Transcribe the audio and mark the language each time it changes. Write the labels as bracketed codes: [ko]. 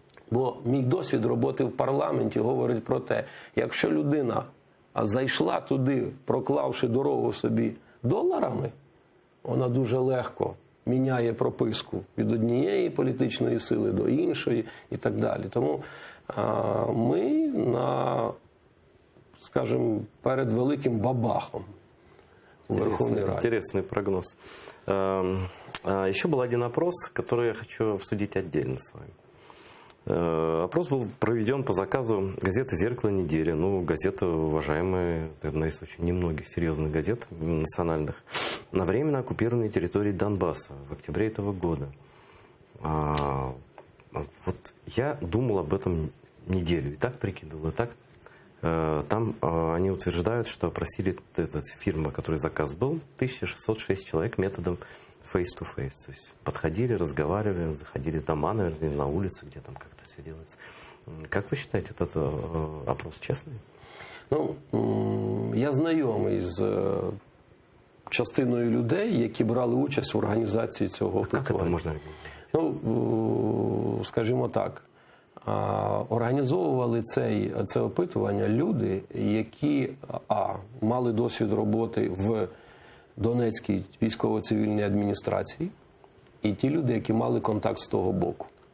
[uk] Бо мій досвід роботи в парламенті говорить про те, якщо людина зайшла туди, проклавши дорогу собі доларами, вона дуже легко міняє прописку від однієї політичної сили до іншої і так далі. Тому ми скажем, перед великим бабахом у Верховной Раде. [ru] Интересный прогноз. Еще был один опрос, который я хочу обсудить отдельно с вами. Опрос был проведен по заказу газеты «Зеркало недели». Ну, газета уважаемая, одна из очень немногих серьезных газет национальных, на временно оккупированной территории Донбасса в октябре этого года. Вот я думал об этом неделю, и так прикидывал, и так. Там они утверждают, что опросили эта фирма, которой заказ был, 1606 человек методом face-to-face. То есть подходили, разговаривали, заходили в дома, наверное, на улицу, где там как-то все делается. Как вы считаете, этот опрос честный? [uk] Ну, я знайомий з частиною людей, які брали участь в організації цього опитування. Як це можна? Ну, скажімо так, організовували це опитування люди, які мали досвід роботи в Донецькій військово-цивільній адміністрації, і ті люди, які мали контакт з того боку.